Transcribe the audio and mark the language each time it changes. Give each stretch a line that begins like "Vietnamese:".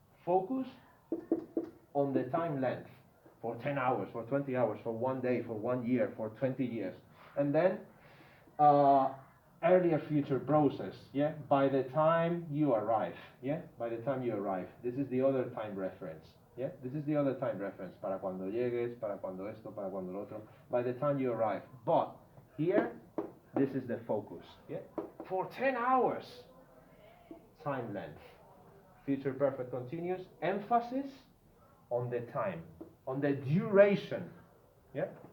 English: Focus on the time length. For 10 hours, for 20 hours, for 1 day, for 1 year, for 20 years. And then earlier future process, yeah? By the time you arrive, yeah? By the time you arrive. This is the other time reference, yeah? This is the other time reference.
Spanish: Para cuando llegues, para cuando esto, para cuando lo otro.
English: By the time you arrive. But here, this is the focus, yeah? For 10 hours, time length. Future perfect continuous, emphasis on the time, on the duration, yeah?